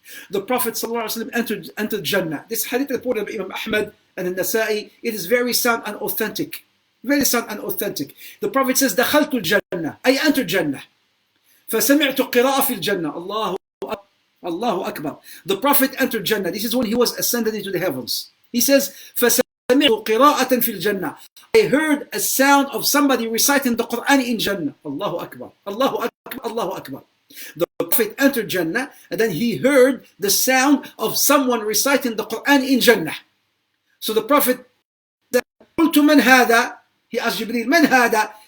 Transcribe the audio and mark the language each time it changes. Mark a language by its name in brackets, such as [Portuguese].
[English] The Prophet sallallahu alaihi wasallam entered Jannah. This hadith reported by Imam Ahmad and An-Nasa'i. It is very sound and authentic. Very sound and authentic. The Prophet says, [Arabic] دخلت الجنة. [English] I entered Jannah. [Arabic] فسمعت قراءة في الجنة. [English] Allahu Akbar. The Prophet entered Jannah. This is when he was ascended into the heavens. He says, [Arabic] فسمعت قراءة في الجنة. [English] I heard a sound of somebody reciting the Quran in Jannah. Allahu Akbar. Allahu Akbar. Allahu Akbar. The Prophet entered Jannah and then he heard the sound of someone reciting the Quran in Jannah. So the Prophet said, [Arabic] قلت من هذا? [English] He asked Jibreel, [Arabic] من هذا?